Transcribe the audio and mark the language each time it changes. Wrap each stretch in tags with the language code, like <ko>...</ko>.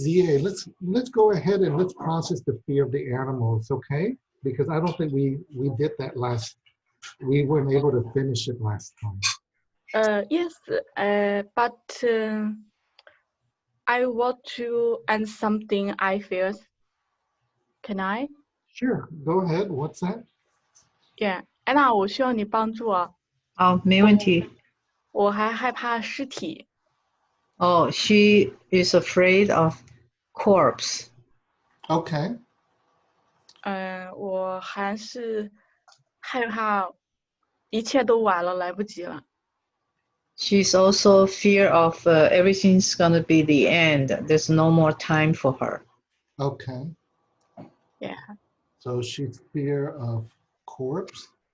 <en>Zia, let's go ahead and let's process the fear of the animals, okay? Because I don't think we did that we weren't able to finish it last time. Yes, but I want to add something I feel. Can I? Sure, go ahead. What's that?</en> <zh>Yeah, Anna，我需要你帮助啊。好，没问题。我还害怕尸体。</zh> <en>Oh, she is afraid of corpse. Okay.</en> <zh>我还是害怕一切都晚了，来不及了。</zh> <en>She's also fear of everything's gonna be the end. There's no more time for her. Okay. Yeah. So she's fear of corpse.</en>